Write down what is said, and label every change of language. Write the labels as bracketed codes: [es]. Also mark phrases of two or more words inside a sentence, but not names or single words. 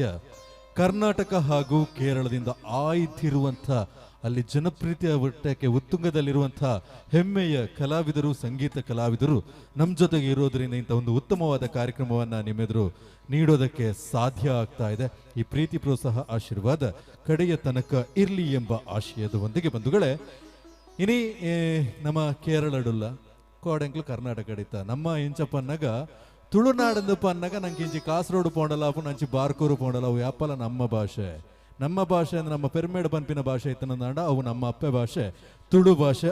[kn] ಕರ್ನಾಟಕ ಹಾಗೂ ಕೇರಳದಿಂದ ಆಯ್ದಿರುವಂಥ ಅಲ್ಲಿ ಜನಪ್ರೀತಿಯ ಮಟ್ಟಕ್ಕೆ ಉತ್ತುಂಗದಲ್ಲಿರುವಂಥ ಹೆಮ್ಮೆಯ ಕಲಾವಿದರು, ಸಂಗೀತ ಕಲಾವಿದರು ನಮ್ಮ ಜೊತೆಗೆ ಇರೋದ್ರಿಂದ ಇಂಥ ಒಂದು ಉತ್ತಮವಾದ ಕಾರ್ಯಕ್ರಮವನ್ನು ನಿಮ್ಮೆದುರು ನೀಡೋದಕ್ಕೆ ಸಾಧ್ಯ ಆಗ್ತಾ ಇದೆ. ಈ ಪ್ರೀತಿ ಪ್ರೋತ್ಸಾಹ ಆಶೀರ್ವಾದ ಕಡೆಯ ತನಕ ಇರಲಿ ಎಂಬ ಆಶಯದೊಂದಿಗೆ ಬಂಧುಗಳೇ, [tcy] ಇನಿ ನಮ್ಮ ಕೇರಳಡುಲ್ಲ ಕೋಡೆಂಕ್ಲು ಕರ್ನಾಟಕ ಅಡಿತ ನಮ್ಮ ಇಂಚಪ್ಪನ್ನಾಗ ತುಳುನಾಡಂದು ಪನ್ನಾಗ ನಂಗೆ ಇಂಚಿ ಕಾಸರೋಡು ಪೋಂಡಲ್ಲ ಅಪ್ಪು ನಂಚಿ ಬಾರ್ಕೂರು ಪೋಂಡಲ್ಲ ಅವು ಯಾಪಲ್ಲ ನಮ್ಮ ಭಾಷೆ ಅಂದ್ರೆ ನಮ್ಮ ಪೆರ್ಮೇಡ್ ಪನ್ಪಿನ ಭಾಷೆ ಇತ್ತನಂದಾಂಡ ಅವು ನಮ್ಮ ಅಪ್ಪೆ ಭಾಷೆ ತುಳು ಭಾಷೆ.